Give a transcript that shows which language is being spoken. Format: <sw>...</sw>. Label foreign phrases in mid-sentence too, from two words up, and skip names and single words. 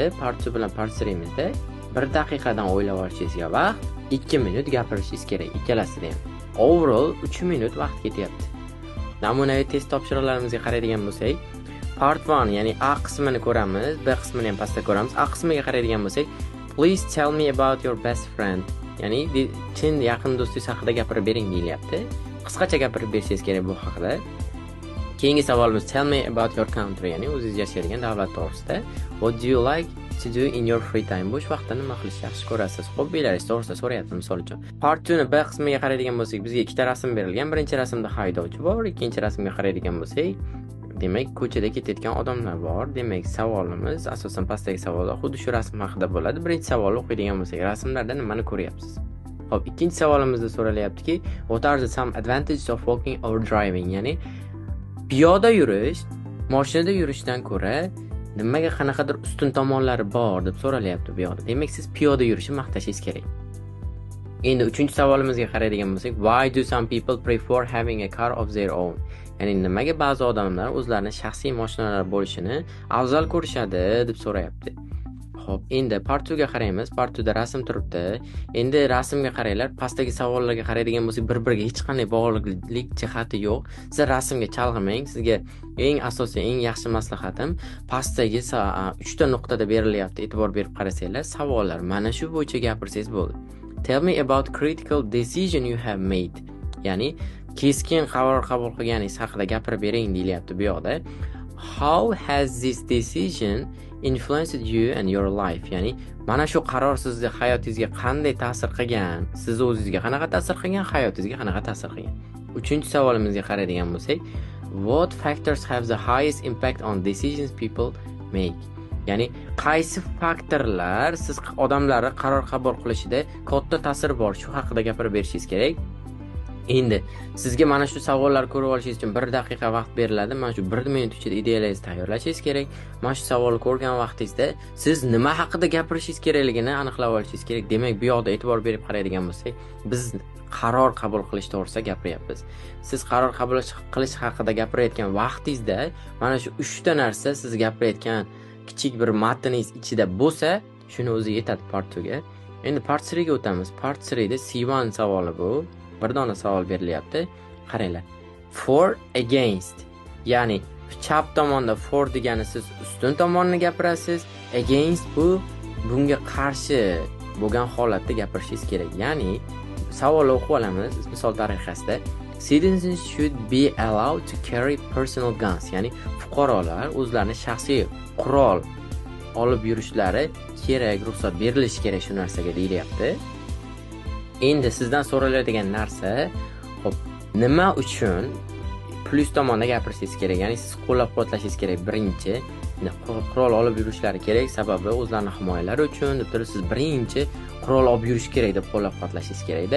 <uz>Part 2 bilan part 3imizda 1 daqiqadan o'ylab olishingizga vaqt, 2 minut gapirishingiz kerak ikkalasida ham. Overall 3 minut vaqt ketyapti. Namunaviy test topshiriqlarimizga qaraydigan bo'lsak, part 1 ya'ni A qismini ko'ramiz, B qismini ham pastda ko'ramiz. A qismiga qaraydigan bo'lsak,</uz> <en>please tell me about your best friend.</en> <uz>Ya'ni chin yaqin do'stingiz haqida gapirib bering deyilyapti. Qisqacha gapirib berishingiz kerak bu haqida. Keyingi savolimiz</uz> <en>tell me about your country,</en> <uz>ya'ni o'zingiz yashaydigan davlat to'g'risida.</uz> <en>What do you like to do in your free time?</en> <uz>Bo'sh vaqtda nima qilishni yaxshi ko'rasiz? Hobbilaringiz to'g'risida so'rayapti misol uchun. Part 2 ni B qismiga qaraydigan bo'lsak, bizga ikkita rasm berilgan. Birinchi rasmda haydovchi bor, ikkinchi rasmga qaraydigan bo'lsak, demak, ko'chada ketayotgan odamlar bor. Demak, savolimiz asosan pastdagi savollar xuddi shu rasm haqida bo'ladi. Birinchi savolni o'qiydigan bo'lsak, rasmlarda nimani ko'ryapsiz? Xo'p, ikkinchi savolimizda so'ralyaptiki,</uz> <en>what are the some advantages of walking or driving?</en> <uz>Ya'ni piyoda yurish, mashinada yurishdan ko'ra nimaga qanaqadir ustun tomonlari bor deb so'ralyapti bu yoqda. Demak, siz piyoda yurishni maqtashingiz kerak. Endi uchinchi savolimizga qaraydigan bo'lsak,</uz> <en>why do some people prefer having a car of their own?</en> <uz>Ya'ni nimaga ba'zi odamlar o'zlarining shaxsiy mashinalari bo'lishini afzal ko'rishadi deb so'rayapti. Xo'p, endi part 2 ga qaraymiz. Part 2 da rasm turibdi. Endi rasmga qaranglar. Pastdagi savollarga qaraydigan bo'lsak, bir-biriga hech qanday bog'liqlik jihati yo'q. Siz rasmga chalg'imang. Sizga eng asosiy, eng yaxshi maslahatim pastdagi 3 ta nuqtada berilyapti. E'tibor berib qarasanglar, savollar mana shu bo'yicha gapirsangiz bo'ldi.</uz> <en>Tell me about critical decision you have made.</en> <uz>Ya'ni keskin qaror qabul qilganingiz haqida gapirib bering deyilyapti bu yoqda.</uz> <en>How has this decision influenced you and your life?</en> <uz>Ya'ni mana shu qaror sizning hayotingizga qanday ta'sir qilgan? Siz o'zingizga qanaqa ta'sir qilgan, hayotingizga qanaqa ta'sir qilgan? Uchinchi savolimizga qaraydigan bo'lsak,</uz> <en>what factors have the highest impact on decisions people make?</en> <uz>Ya'ni qaysi faktorlar siz odamlarning qaror qabul qilishida katta ta'sir bor? Shu haqida gapirib berishingiz kerak. Endi sizga mana shu savollar ko'rib olishingiz uchun 1 daqiqa vaqt beriladi. Mana shu 1 minut ichida ideyalangizni tayyorlashingiz kerak. Mana shu savolni ko'rgan vaqtingizda siz nima haqida gapirishingiz kerakligini aniqlab olishingiz kerak. Demak, bu yoqda e'tibor berib qaraydigan bo'lsak, biz qaror qabul qilish to'g'risida gapiryapmiz. Siz qaror qabul qilish haqida gapirayotgan vaqtingizda mana shu 3 ta narsa siz gapirayotgan kichik bir matningiz ichida bo'lsa, shuni o'zi yetadi part 2 ga. Endi part 3 ga o'tamiz. Part 3 da C1 savoli bu. Bir dona savol berilyapti. Qaranglar.</uz> <en>For against.</en> <uz>Ya'ni chap tomonda for degani siz ustun tomonni gapirasiz, against bu bunga qarshi bo'lgan holatda gapirishingiz kerak. Ya'ni savolni o'qib olamiz misol tariqasida.</uz> <en>Citizens should be allowed to carry personal guns.</en> <uz>Ya'ni fuqarolar o'zlarining shaxsiy qurol olib yurishlari kerak, ruxsat berilishi kerak shu narsaga deyilyapti. Endi sizdan so'raladigan narsa, xo'p, nima uchun plus tomonda gapirishingiz kerak? Ya'ni siz qo'llab-quvvatlashingiz kerak. Birinchi, qurol olib yurishlari kerak, sababi o'zlarining himoyalari uchun deb turib siz birinchi qurol olib yurish kerak deb qo'llab-quvvatlashingiz kerak-da.</uz>